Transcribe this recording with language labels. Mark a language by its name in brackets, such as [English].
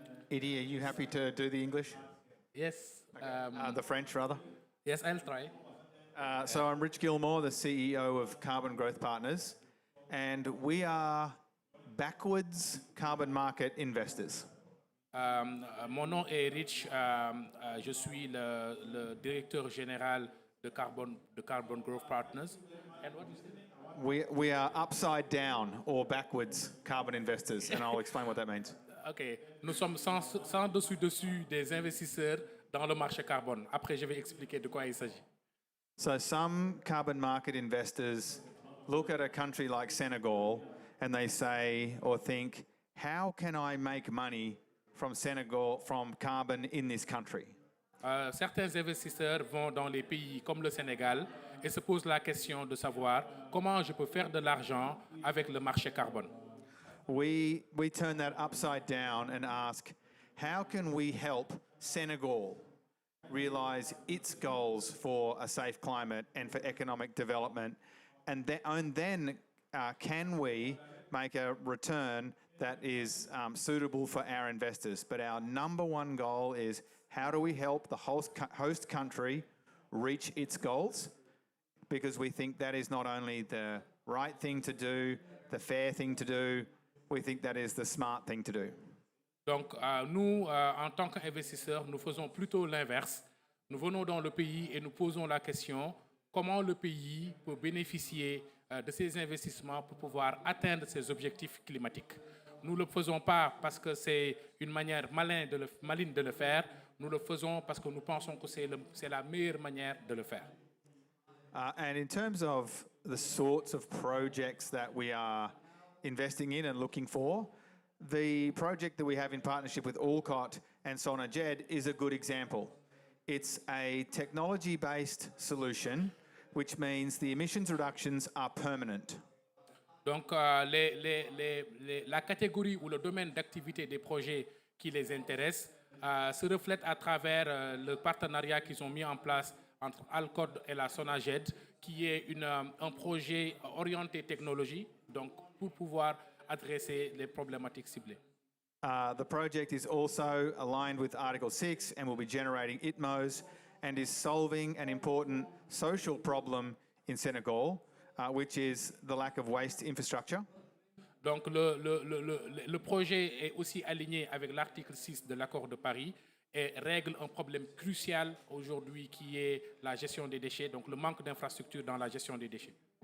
[English] Edie, are you happy to do the English? Yes. The French, rather? Yes, I'll try. So I'm Rich Gilmore, the CEO of Carbon Growth Partners, and we are backwards carbon market investors. [French] Mon nom est Rich. Je suis le directeur général de Carbon Growth Partners. [English] And what do you say? We are upside down or backwards carbon investors, and I'll explain what that means. OK. [French] Nous sommes sans dessus des investisseurs dans le marché carbone. Après, je vais expliquer de quoi il s'agit. [English] So some carbon market investors look at a country like Senegal and they say or think, how can I make money from Senegal, from carbon in this country? [French] Certains investisseurs vont dans les pays comme le Sénégal et se posent la question de savoir comment je peux faire de l'argent avec le marché carbone. [English] We turn that upside down and ask, how can we help Senegal realize its goals for a safe climate and for economic development? And then can we make a return that is suitable for our investors? But our number one goal is, how do we help the host country reach its goals? Because we think that is not only the right thing to do, the fair thing to do, we think that is the smart thing to do. [French] Donc, nous, en tant qu'investisseurs, nous faisons plutôt l'inverse. Nous venons dans le pays et nous posons la question comment le pays peut bénéficier de ces investissements pour pouvoir atteindre ses objectifs climatiques. Nous ne le faisons pas parce que c'est une manière maligne de le faire. Nous le faisons parce que nous pensons que c'est la meilleure manière de le faire. [English] And in terms of the sorts of projects that we are investing in and looking for, the project that we have in partnership with Alcott and Sonajed is a good example. It's a technology-based solution, which means the emissions reductions are permanent. [French] Donc, la catégorie ou le domaine d'activité des projets qui les intéressent se reflète à travers le partenariat qu'ils ont mis en place entre Alcott et la Sonaged, qui est un projet orienté technologie, donc pour pouvoir adresser les problématiques ciblées. [English] The project is also aligned with Article 6 and will be generating ITMOs and is solving an important social problem in Senegal, which is the lack of waste infrastructure. [French] Donc le projet est aussi aligné avec l'article 6 de l'accord de Paris et règle un problème crucial aujourd'hui qui est la gestion des déchets, donc le manque d'infrastructures dans la gestion des déchets.